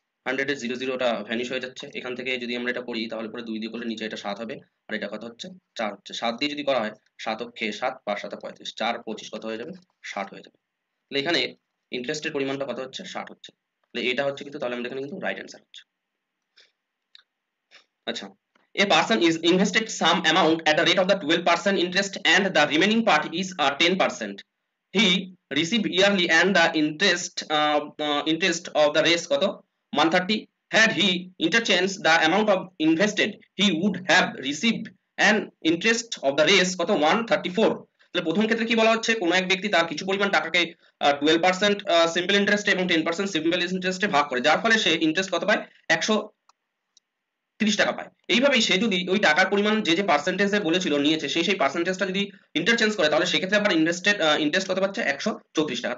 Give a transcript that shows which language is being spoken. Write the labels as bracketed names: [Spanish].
[Bangla] 100 এর 0 0 টা ভ্যানিশ হয়ে যাচ্ছে। এখান থেকে যদি আমরা এটা করি তাহলে পরে 2 দিয়ে করলে নিচে এটা 7 হবে আর এটা কত হচ্ছে 4 হচ্ছে। 7 দিয়ে যদি করা হয় 7 অক্ষে 7 5 7 35 4 25 কত হয়ে যাবে 60 হয়ে যাবে। তাহলে এখানে ইন্টারেস্টের পরিমাণটা কত হচ্ছে 60 হচ্ছে। তাহলে এটা হচ্ছে কিন্তু তাহলে আমাদের এখানে কিন্তু রাইট অ্যান্সার হচ্ছে। [English] আচ্ছা, a person is invested some amount at the rate of the 12% interest and the remaining part is 10%. He receive yearly and the interest of the rest [Bangla] কত [English] 130. Had he interchanged the amount of invested, he would have received an interest of the rest [Bangla] কত [English] 134। [Bangla] তাহলে প্রথম ক্ষেত্রে কি বলা হচ্ছে কোনো এক ব্যক্তি তার কিছু পরিমাণ টাকাকে 12% সিম্পল ইন্টারেস্ট এবং 10% সিম্পল ইন্টারেস্টে ভাগ করে, যার ফলে সে ইন্টারেস্ট কত পায় 130 টাকা পায়। এইভাবেই সে যদি ওই টাকার পরিমাণ যে পার্সেন্টেজে বলেছিল নিয়েছে সেই পার্সেন্টেজটা যদি ইন্টারচেঞ্জ করে তাহলে সেক্ষেত্রে আবার ইন্টারেস্ট কত পাচ্ছে 134 টাকা।